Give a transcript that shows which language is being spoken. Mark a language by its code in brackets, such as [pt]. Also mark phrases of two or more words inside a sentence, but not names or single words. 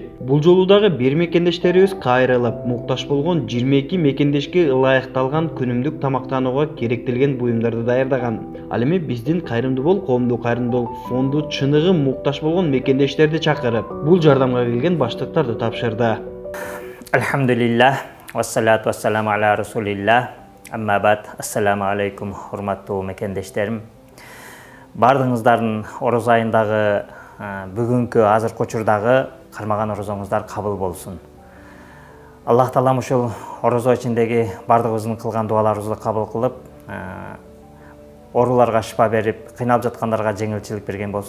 [ky] Бул жолу дагы бир мекендештерибиз кайрылып, муктаж болгон 22 мекендешке ылайыкталган күнүмдүк тамактанууга керектелген буюмдарды даярдаган. Ал эми биздин Кайрымдуу бол коомдук кайрымдуулук фонду чыныгы муктаж болгон мекендештерди чакырып, бул жардамга келген баштыктарды тапшырды. [ar] الحمد لله والصلاة والسلام على رسول الله. أما بعد السلام عليكم, [ky] урматтуу мекендештерим. Бардыңыздардын Ороз айындагы бүгүнкү азыркы учурдагы кармаган орозоңуздар кабыл болсун. Аллах Таалам ушул орозо ичиндеги бардыгыбыздын кылган дуаларыбызды кабыл кылып, ооруларга шифа берип, кыйналып жаткандарга жеңилчилик берген болсун.